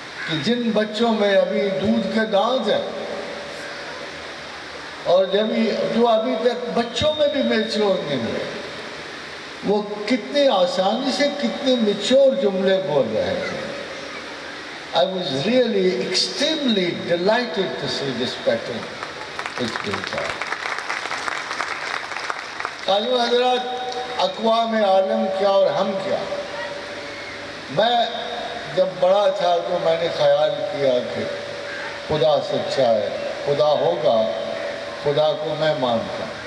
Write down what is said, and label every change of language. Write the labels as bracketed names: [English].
[Urdu] کہ جن بچوں میں ابھی دودھ کے دانت ہیں اور جو ابھی تک بچوں میں بھی میچور نہیں ہوئے، وہ کتنی آسانی سے کتنے میچور جملے بول رہے تھے. [English] I was really extremely delighted to see this pattern. [Urdu] قاضی حضرات، اقوام عالم کیا اور ہم کیا. میں جب بڑا تھا تو میں نے خیال کیا کہ خدا سچا ہے، خدا ہوگا، خدا کو میں مانتا.